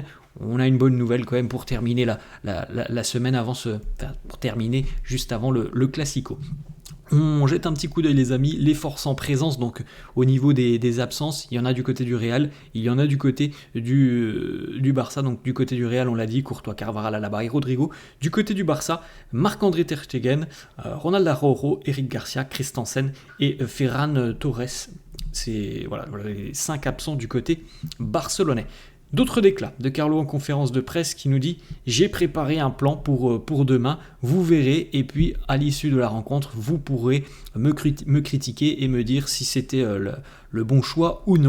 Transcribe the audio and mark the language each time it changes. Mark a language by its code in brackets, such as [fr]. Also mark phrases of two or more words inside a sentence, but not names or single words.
[fr] On a une bonne nouvelle quand même pour terminer la semaine pour terminer juste avant le Classico. On jette un petit coup d'œil les amis, les forces en présence, donc au niveau des absences, il y en a du côté du Real, il y en a du côté du Barça, donc du côté du Real on l'a dit, Courtois, Carvajal, Alaba et Rodrigo, du côté du Barça, Marc-André Ter Stegen, Ronald Araujo, Eric Garcia, Christensen et Ferran Torres. C'est voilà, les 5 absents du côté barcelonais. D'autres déclats de Carlo en conférence de presse qui nous dit « J'ai préparé un plan pour demain, vous verrez, et puis à l'issue de la rencontre, vous pourrez me critiquer et me dire si c'était le bon choix ou non.